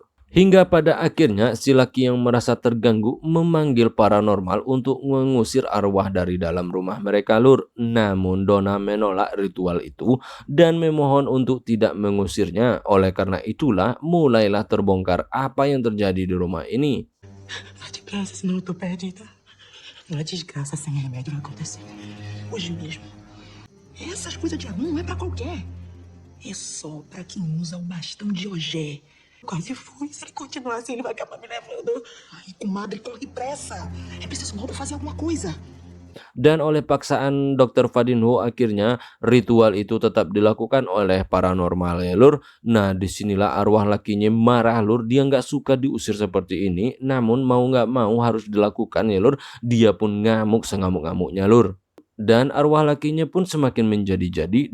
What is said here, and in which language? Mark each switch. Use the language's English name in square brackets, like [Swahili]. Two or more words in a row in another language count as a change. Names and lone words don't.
[Indonesian] Hingga pada akhirnya si laki yang merasa terganggu memanggil paranormal untuk mengusir arwah dari dalam rumah mereka lur. Namun Donna menolak ritual itu dan memohon untuk tidak mengusirnya. Oleh karena itulah mulailah terbongkar apa yang terjadi di rumah ini. [Portuguese] Vai depressa, senão eu tô perdida. Uma desgraça sem remédio vai acontecer. Hoje mesmo. Essas coisas de anão não é pra qualquer. É só pra quem usa o bastão de Ogé. Quase foi. Se ele continuar assim, ele vai acabar me levando. Ai, comadre, corre pressa. É preciso logo fazer alguma coisa. [Indonesian] Dan oleh paksaan Dr. Fadinho akhirnya ritual itu tetap dilakukan oleh paranormal ya lur. Nah, disinilah arwah lakinya marah lur. Dia nggak suka diusir seperti ini, namun mau nggak mau harus dilakukan ya lur. Dia pun ngamuk sengamuk-ngamuknya lur. Dan arwah lakinya pun semakin menjadi-jadi.